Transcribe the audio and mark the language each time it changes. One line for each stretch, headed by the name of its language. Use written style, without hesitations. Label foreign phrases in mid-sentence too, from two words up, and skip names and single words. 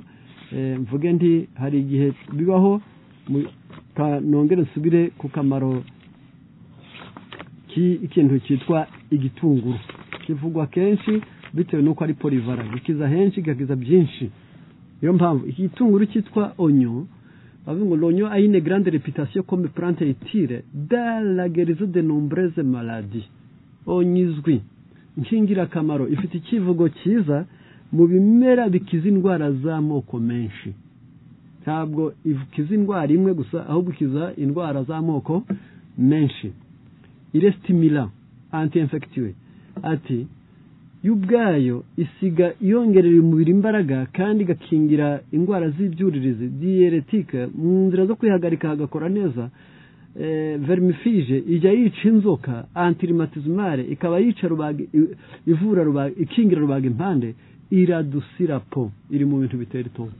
Kinyarwanda: Mvuge nti hari igihe bibaho nongere nsubire ku kamaro ikintu cyitwa igitunguru. Kivugwa kenshi bitewe nuko ari polivara, gikiza henshi gakiza byinshi. Iyo mpamvu igitunguru cyitwa onyo, bavuga ngo
French: l'oignon a une grande réputation comme plante utile dans la guérison de nombreuses maladies.
Kinyarwanda: Onyizwi nkingira kamaro, ifite ikivugo cyiza mu bimera bikiza indwara z'amoko menshi. Ntabwo ikiza indwara imwe gusa, ahubwo ikiza indwara z'amoko menshi.
French: Il est stimulant, anti-infectieux.
Kinyarwanda: Ati y'ubwayo isiga yongerera umubiri imbaraga kandi gakingira indwara z'ibyuririzi, diurétique, mu nzira zo kwihagarika hagakora neza. Vermifige ijya yica inzoka, antirhumatismale ikaba yica rubaga, ivura rubaga, ikingira rubaga impande, iradusira po, iri mu bintu bitera itoto.